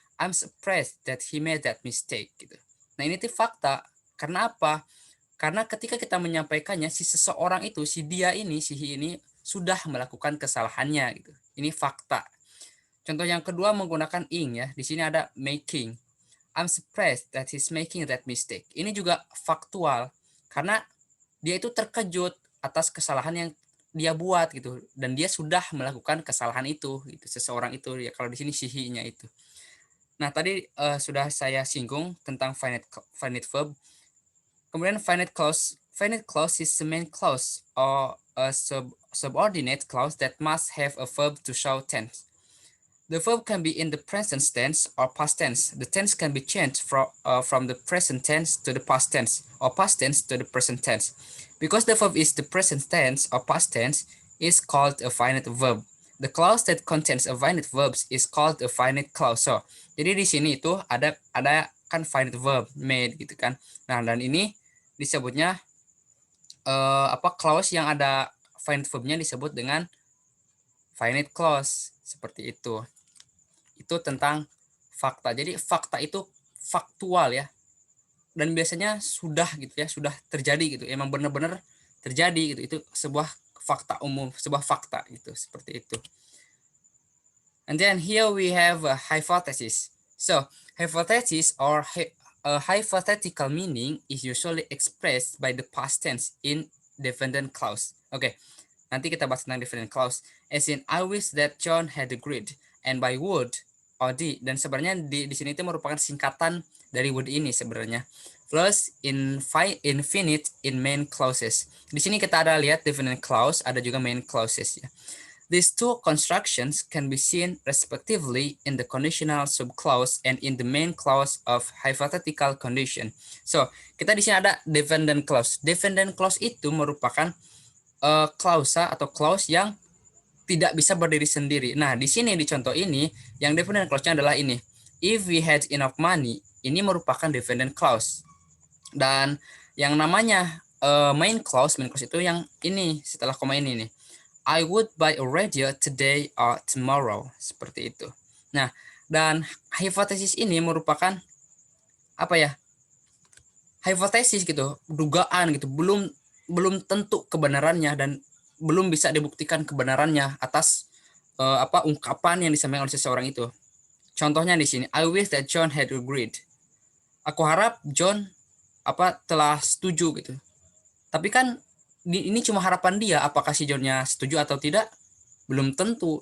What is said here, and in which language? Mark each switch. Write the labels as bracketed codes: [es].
[en] I'm surprised that he made that mistake [id] gitu. Nah, ini tuh fakta. Karena apa? Karena ketika kita menyampaikannya, si seseorang itu, si dia ini, si he ini sudah melakukan kesalahannya gitu. Ini fakta. Contoh yang kedua menggunakan ing ya. Di sini ada making. I'm surprised that he's making that mistake. Ini juga faktual karena dia itu terkejut atas kesalahan yang dia buat gitu, dan dia sudah melakukan kesalahan itu gitu, seseorang itu ya, kalau di sini sihinya itu. Nah, tadi sudah saya singgung tentang finite verb. [en] Kemudian finite clause is the main clause or a subordinate clause that must have a verb to show tense. The verb can be in the present tense or past tense. The tense can be changed from the present tense to the past tense or past tense to the present tense. Because the verb is the present tense or past tense is called a finite verb. The clause that contains a finite verb is called a finite clause. [id] So, jadi di sini itu ada kan finite verb made gitu kan. Nah, dan ini disebutnya clause yang ada finite verbnya disebut dengan finite clause seperti itu. Itu tentang fakta. Jadi fakta itu faktual ya. Dan biasanya sudah gitu ya, sudah terjadi gitu. Emang benar-benar terjadi gitu. Itu sebuah fakta umum, sebuah fakta gitu, seperti itu. [en] And then here we have a hypothesis. So, hypothesis or a hypothetical meaning is usually expressed by the past tense in dependent clause. Oke. [id] Nanti kita bahas tentang [en] dependent clause. As in, I wish that John had agreed. And by would or did. [id] Dan sebenarnya di sini itu merupakan singkatan dari would ini sebenarnya. [en] Plus infinite in main clauses. [id] Di sini kita ada lihat dependent clause, ada juga main clauses ya. [en] These two constructions can be seen respectively in the conditional subclause and in the main clause of hypothetical condition. [id] So, kita di sini ada dependent clause. Dependent clause itu merupakan klausa atau clause yang tidak bisa berdiri sendiri. Nah, di sini di contoh ini yang dependent clause-nya adalah ini. [en] If we had enough money, [id] ini merupakan dependent clause. Dan yang namanya main clause itu yang ini setelah koma ini nih. [en] I would buy a radio today or tomorrow, [id] seperti itu. Nah, dan hipotesis ini merupakan apa ya? Hipotesis gitu, dugaan gitu, belum tentu kebenarannya dan belum bisa dibuktikan kebenarannya atas ungkapan yang disampaikan oleh seseorang itu. Contohnya di sini, [en] I wish that John had agreed. [id] Aku harap John telah setuju gitu. Tapi kan ini cuma harapan dia, apakah si Johnnya setuju atau tidak belum tentu.